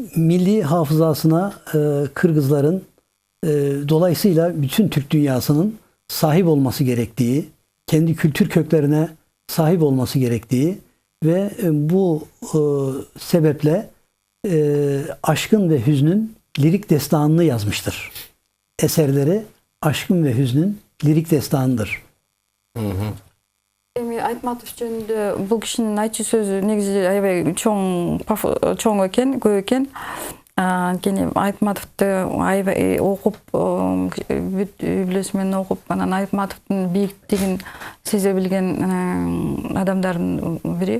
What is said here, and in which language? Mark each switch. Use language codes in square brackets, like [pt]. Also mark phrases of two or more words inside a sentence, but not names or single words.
[tr] milli hafızasına Kırgızların dolayısıyla bütün Türk dünyasının sahip olması gerektiği, kendi kültür köklerine sahip olması gerektiği ve bu sebeple Aşkın ve Hüznün lirik destanını yazmıştır. Eserleri Aşkın ve Hüznün lirik destanıdır. [ky] Эми Айтматов жөнүндө бул кишинин айтчу сөзү негизи аябай чоң экен, көп экен. Анткени Айтматовду аябай окуп, бүт үй-бүлөсү менен окуп, анан Айтматовдун бийиктигин сезе билген адамдардын бири.